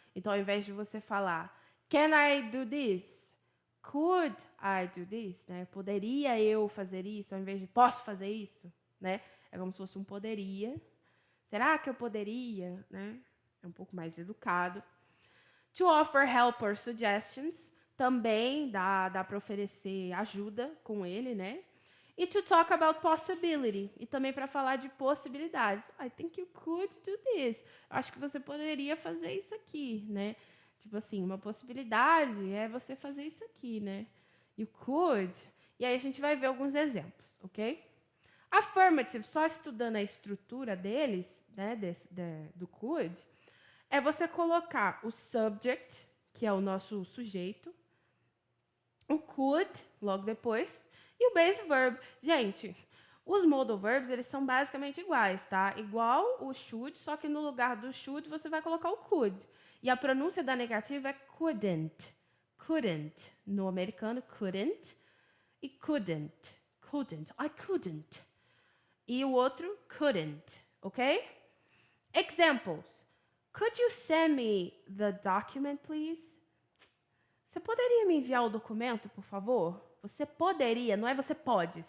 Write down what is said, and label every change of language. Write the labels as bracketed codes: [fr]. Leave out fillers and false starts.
[pt] Então, ao invés de você falar, [en] can I do this? Could I do this? [pt] Né? Poderia eu fazer isso? Ao invés de posso fazer isso? Né? É como se fosse um poderia. Será que eu poderia? Né? É um pouco mais educado. [en] To offer help or suggestions. [pt] Também dá para oferecer ajuda com ele, né? [en] E to talk about possibility. [pt] E também para falar de possibilidades. [en] I think you could do this. [pt] Acho que você poderia fazer isso aqui, né? Tipo assim, uma possibilidade é você fazer isso aqui, né? [en] You could. [pt] E aí a gente vai ver alguns exemplos, ok? Affirmative, só estudando a estrutura deles, né, do could, é você colocar o subject, que é o nosso sujeito, o could, logo depois, e o base verb. Gente, os modal verbs, eles são basicamente iguais, tá? Igual o should, só que no lugar do should você vai colocar o could. E a pronúncia da negativa é couldn't. [en] Couldn't. [pt] No americano, [en] couldn't. E couldn't. Couldn't. I couldn't. [pt] E o outro, couldn't. Ok? Examples. [en] Could you send me the document, please? [pt] Você poderia me enviar o documento, por favor? Você poderia, não é você pode.